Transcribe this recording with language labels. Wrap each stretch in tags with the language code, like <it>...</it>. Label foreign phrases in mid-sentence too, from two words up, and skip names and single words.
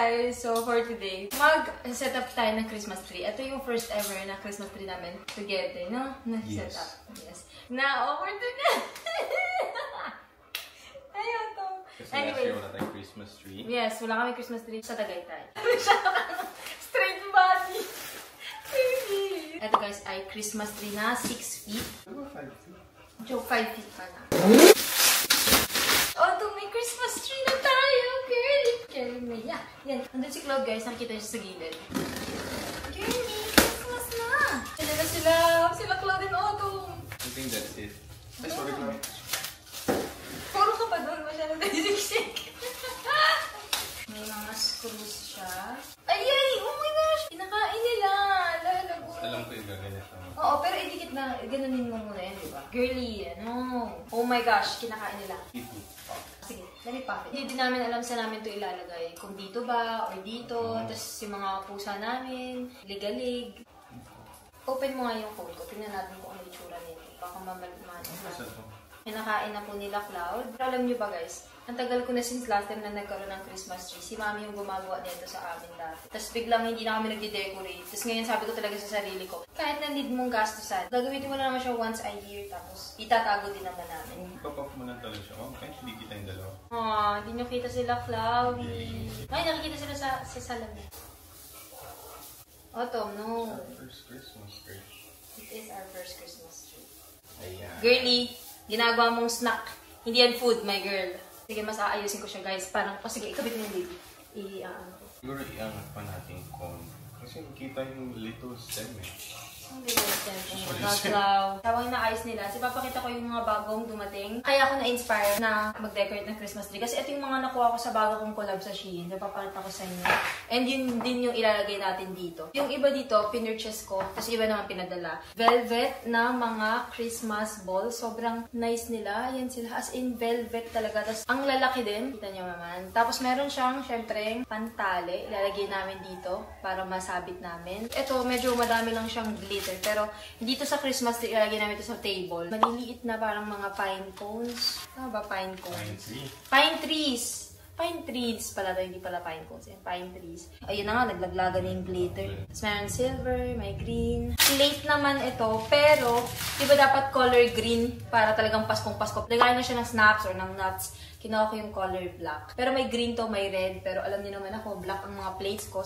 <en>guys, so for today,</en> <tl>mag-set up tayo ng</tl> <en>Christmas tree.</en> <tl>Ito yung</tl> <en>first ever</en> <tl>na</tl> <en>Christmas tree</en> <tl>namin together, no? Na-set up. Yes. Na-over to na! Ayun to. Kasi</tl> <en>last year</en> <tl>wala tayong</tl> <en>Christmas tree.</en> <tl>Yes, wala kami</tl> <en>Christmas tree</en> <tl>sa Tagaytay.</tl> <en>Straight body! Baby!</en> <tl>Ito guys ay</tl> <en>Christmas tree</en> <tl>na 6 feet. Ano 5 feet? Joke, 5 feet pa na. Oh, may</tl> <en>Christmas tree</en> <tl>na tayo,</tl> <en>girl! Jeremy, yeah.</en> <tl>Yan, nandun si Claude guys, nakikita niyo sa gilid. Jeremy, Christmas na! Sila na sila! Sila Claude and Autumn!</tl> <en>I think that's it.</en> <tl>Ay, sorry Claude. Puro ka pa doon, masyadong nasiksik. May mga screws siya. Ay!</tl> <en>Oh my gosh!</en> <tl>Pinakain nila! Lalago. Alam ko yung gaganyan. Oo, pero idikit na, ganunin mo muna yan, diba? Girly, ano?</tl> <en>Oh my gosh,</en> <tl>kinakain nila. Sige,</tl> <en>let me pop it.</en> <tl>Hindi din namin alam saan namin ito ilalagay. Kung dito ba, or dito. Tapos yung mga pusa namin, ligalig. Open mo nga yung phone ko. Tingnan natin kung ano itsura nito. Baka mamaliman. Kinakain na po nila Cloud. Pero alam nyo ba guys, ang tagal ko na</tl> <en>since last time</en> <tl>na nagkaroon ng Christmas tree. Si Mami yung gumagawa nito sa amin dati. Tapos biglang hindi na kami nagde-decorate. Tapos ngayon sabi ko talaga sa sarili ko, kahit na need mong gastusan, gagamitin mo na naman siya</tl> <en>once a year.</en> <tl>Tapos itatago din naman namin. Papap mo na talaga siya. Oh, kahit hindi kita yung dalawa. Aww, hindi nyo kita sila Cloudy. Ay, nakikita sila sa salamin. Autumn, no.</tl> <en>Our first Christmas tree. It is our first Christmas tree.</en> <tl>Ayan. Girly, ginagawa mong snack. Hindi yan food,</tl> <en>my girl.</en> <tl>Sige, mas aayusin ko siya, guys. Parang, sige, ikabit mo yung baby. I-ano ko. Siguro iangat pa natin yung cone. Kasi nakita yung</tl> <en>little stem</en> <tl>eh. Ang</tl> <en>little stem.</en> <tl>Naglaw. Habang inaayos nila, papakita ko yung mga bagong dumating. Kaya ako na-inspire na mag-decorate ng</tl> <en>Christmas tree.</en> <tl>Kasi ito yung mga nakuha ko sa bago kong collab sa Shein. Napapakita ko sa inyo. And yun din yung ilalagay natin dito. Yung iba dito, pinurchase ko. Tapos iba naman pinadala. Velvet na mga</tl> <en>Christmas balls.</en> <tl>Sobrang nice nila. Yan sila. As in velvet talaga. Tapos ang lalaki din. Kita nyo naman. Tapos meron siyang, syempre, pantale. Ilalagay namin dito para masabit namin. Ito, medyo madami lang siyang glitter. Pero dito sa</tl> <en>Christmas tree,</en> <tl>ilalagay namin ito sa table. Maliliit na parang mga</tl> <en>pine cones.</en> <tl>Ano ba</tl> <en>pine cones? Pine tree. Pine trees. Pine trees</en> <tl>pala ito, hindi pala</tl> <en>pine cones. Yan, pine trees.</en> <tl>Ayun na nga, naglaglaga na yung glitter. Tapos meron silver, may green. Plate naman ito, pero di ba dapat</tl> <en>color green</en> <tl>para talagang Paskong-Pasko. Lagayan na siya ng snacks or ng nuts. Kinuha ko yung</tl> <en>color black.</en> <tl>Pero may green to, may red. Pero alam niyo naman ako, black ang mga plates ko.</tl>